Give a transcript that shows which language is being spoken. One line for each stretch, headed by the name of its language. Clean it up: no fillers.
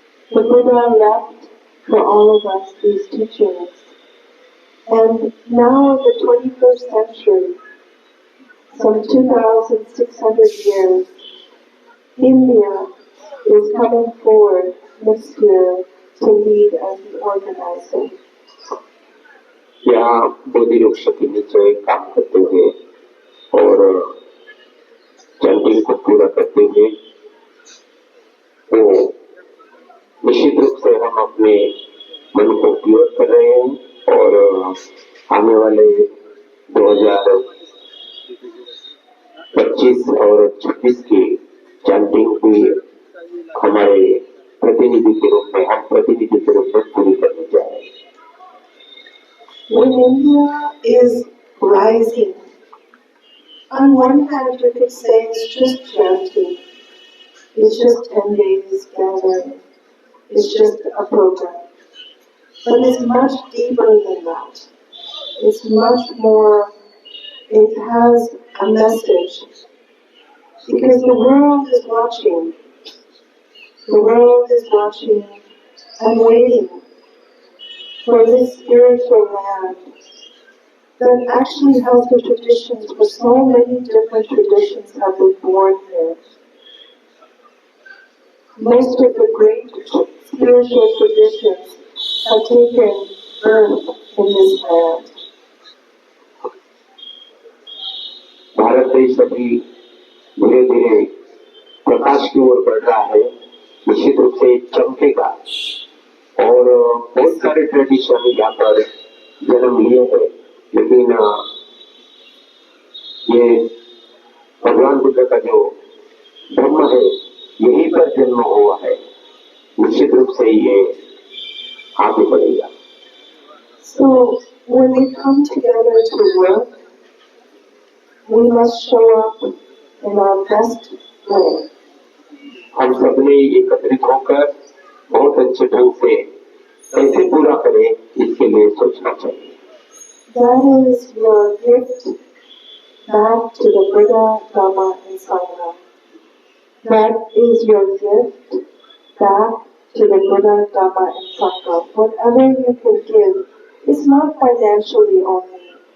English: The Buddha left for all of us these teachings. And now in the 21st century, some 2,600 years, India is coming forward this year to lead as the organizer.
Hindi: यहाँ बोधि वृक्ष के नीचे काम करते हुए और chanting को पूरा करते हुए तो निश्चित रूप से हम अपने मन को प्योर कर रहे हैं और आने वाले 2025 और 26 की चैंटिंग भी हमारे प्रतिनिधि के रूप में पूरी करने जा रहे हैं।
English: When India is rising, on one hand you could say it's just chanting, it's just 10 days gathering, it's just a program. But it's much deeper than that. It's much more, it has a message. Because the world is watching. The world is watching and waiting for this spiritual land that actually has the traditions, for so many different traditions have been born here. Most of the great spiritual traditions have taken birth in this land.
Hindi: Bharat देश अभी धीरे धीरे प्रकाश की ओर बढ़ रहा है, निश्चित रूप से चमकेगा और बहुत सारे ट्रेडिशन यहाँ पर जन्म लिए हैं, लेकिन ये भगवान बुद्ध का जो धर्म है यहीं पर जन्म हुआ है, निश्चित रूप से ये आगे बढ़ेगा।
English: So when we come together to work, we must show up in our best way.
Hindi: हम सबने एकत्रित होकर बहुत अच्छे ढंग से कैसे पूरा करें इसके लिए सोचना चाहिए।
English: That is your gift back to the Buddha, Dhamma and Sangha. That is your gift back to the Buddha, Dhamma and Sangha. Whatever you can give, it's not financially only.